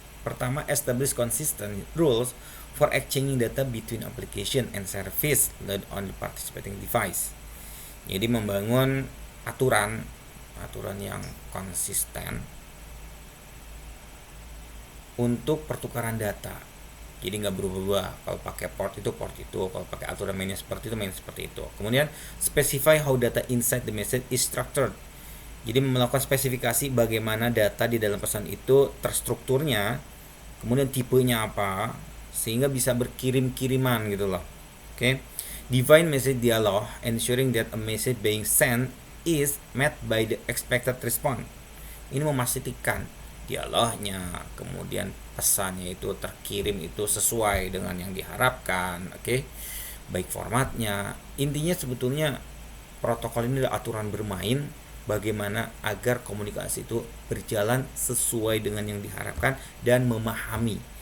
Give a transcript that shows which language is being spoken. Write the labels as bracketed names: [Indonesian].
[English] Pertama, establish consistent rules for exchanging data between application and service load on the participating device. [Indonesian] Jadi membangun aturan yang konsisten untuk pertukaran data. Jadi nggak berubah-ubah. Kalau pakai port itu, kalau pakai aturan mainnya seperti itu, main seperti itu. Kemudian [English] specify how data inside the message is structured. [Indonesian] Jadi melakukan spesifikasi bagaimana data di dalam pesan itu terstrukturnya, kemudian tipenya apa, sehingga bisa berkirim-kiriman gitu loh. Oke. [English] Define message dialog, ensuring that a message being sent is met by the expected response. [Indonesian] Ini memastikan dialognya, kemudian pesannya itu terkirim itu sesuai dengan yang diharapkan, oke? Baik formatnya. Intinya sebetulnya protokol ini adalah aturan bermain bagaimana agar komunikasi itu berjalan sesuai dengan yang diharapkan dan memahami.